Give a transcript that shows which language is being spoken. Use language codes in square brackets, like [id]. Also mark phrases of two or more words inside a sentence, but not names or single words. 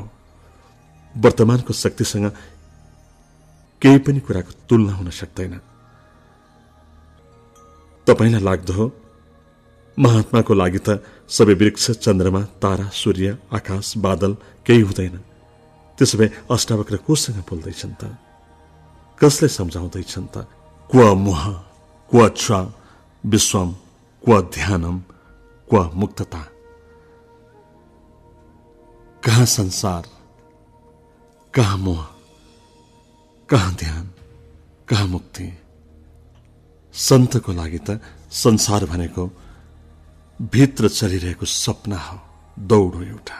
[ne] वर्तमानको शक्तिसँग केही पनि कुराको तुलना हुन सक्दैन। तपाईलाई लाग्दो हो महात्माको लागि त सबै वृक्ष, चन्द्रमा, तारा, सूर्य, आकाश, बादल केही हुँदैन। त्यसो भए अष्टावक्र कोसँग बोल्दैछन् त? कसलाई सम्झाउँदैछन् त? [sa] क्व मोह, क्व च विश्वम, क्व ध्यानम, क्व मुक्तता। [ne] कहाँ संसार, कहाँ मोह, कहाँ ध्यान, कहाँ मुक्ति। सन्तको लागि त संसार भनेको भित्र चलिरहेको सपना हो, दौड हो एउटा।